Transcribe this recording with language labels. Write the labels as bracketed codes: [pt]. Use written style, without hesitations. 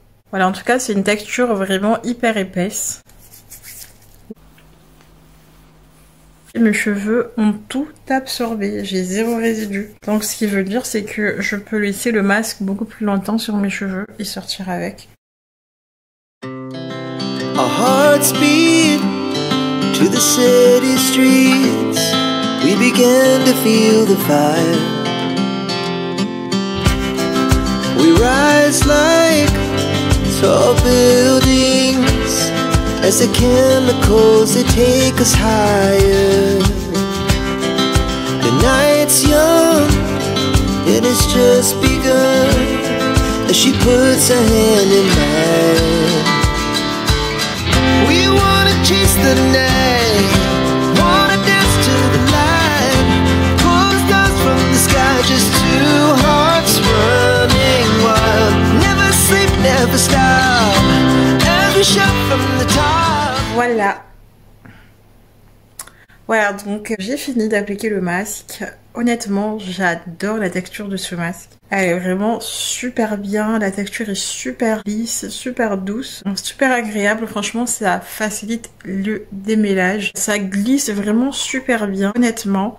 [fr] Voilà, en tout cas c'est une texture vraiment hyper épaisse. Mes cheveux ont tout absorbé, j'ai 0 résidu. Donc ce qui veut dire c'est que je peux laisser le masque beaucoup plus longtemps sur mes cheveux et sortir avec. [en] Our hearts beat to the city streets. We began to feel the fire. We rise like tall buildings as the chemicals they take us higher. The night's young, it has just begun as she puts her hand in mine. We wanna chase the night, wanna dance to the light, pull the stars from the sky, just 2 hearts running wild. Never sleep, never stop, as we shout from the top. [fr] Voilà. Voilà, donc j'ai fini d'appliquer le masque. Honnêtement, j'adore la texture de ce masque. Elle est vraiment super bien, la texture est super lisse, super douce, super agréable. Franchement, ça facilite le démêlage. Ça glisse vraiment super bien, honnêtement.